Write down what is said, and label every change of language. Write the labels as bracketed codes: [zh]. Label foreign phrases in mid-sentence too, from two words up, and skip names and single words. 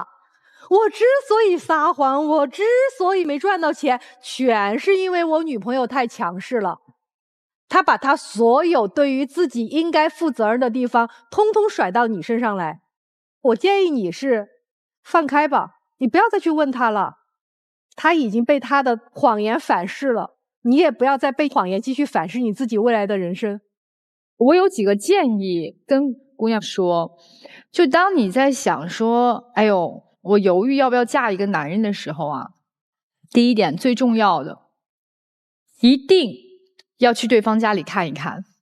[zh] 我之所以撒謊，我之所以沒賺到錢，全是因為我女朋友太強勢了。她把她所有對於自己應該負責任的地方，通通甩到你身上來。我建議你是放開吧，你不要再去問她了。她已經被她的謊言反噬了，你也不要再被謊言繼續反噬你自己未來的人生。我有幾個建議跟姑娘說，就當你在想說，哎呦，我猶豫要不要嫁一個男人的時候啊，第一點最重要的，一定要去對方家裡看一看。